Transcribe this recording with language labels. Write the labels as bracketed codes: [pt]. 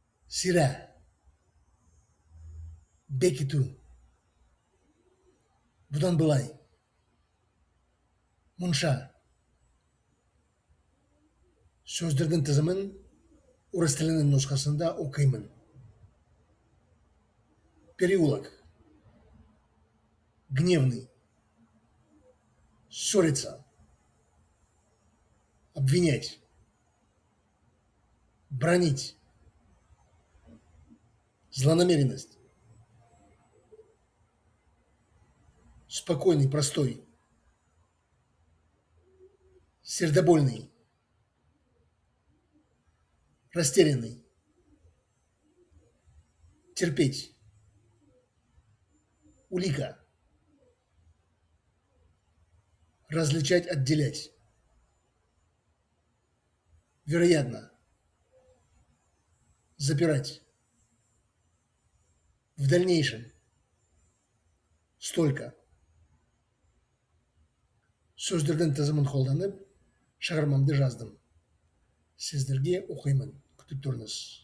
[kk] сірә, бекіту, бұдан былай, мұнша. Сөздердің тізімін орыс тілінің нұсқасында оқимын. [ru] Переулок, гневный, ссориться, обвинять, бранить, злонамеренность, спокойный, простой, сердобольный, растерянный, терпеть, улика, различать, отделять, вероятно, запирать, в дальнейшем, столько. [kk] Сөздердің тізімін қолданып, шығармамды жаздым. Сіздерге оқимын. Күтіп тұрыңыз.